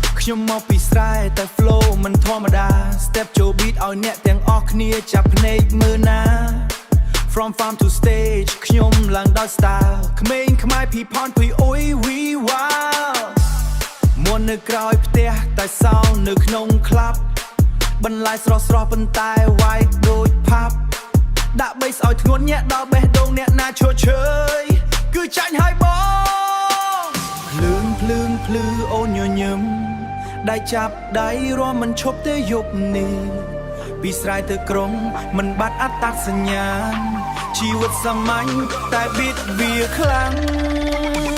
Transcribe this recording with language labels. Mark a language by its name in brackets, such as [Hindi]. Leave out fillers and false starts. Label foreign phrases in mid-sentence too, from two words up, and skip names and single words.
[Khmer] ខ្ញុំមកពីស្រែតែ flow មិនធម្មតា step ចូល beat ឲ្យអ្នកទាំងអស់គ្នាចាប់ភ្នែកមើលណា [English] From farm to [Khmer] stage ខ្ញុំឡើងដោយ style ក្មេងខ្មែរភីផនភីអុយ [English] we wow [Khmer] មុននៅក្រោយផ្ទះតែ សោនៅក្នុង club បន្លាយស្រស់ស្រស់ប៉ុន្តែវាយដូចផាប់ដាក់ bass ឲ្យធ្ងន់ញាក់ដល់បេះដូងអ្នកណាឈរឈើយគឺចាញ់ហើយបងភ្លើងភ្លើងភ្លឺអូនញញឹមដៃចាប់ដៃរួមមិនឈប់ទេយប់នេះពីស្រែទៅក្រុងមិនបាត់អត្តសញ្ញាណជីវិតសាមញ្ញតែបៀតវាខ្លាំង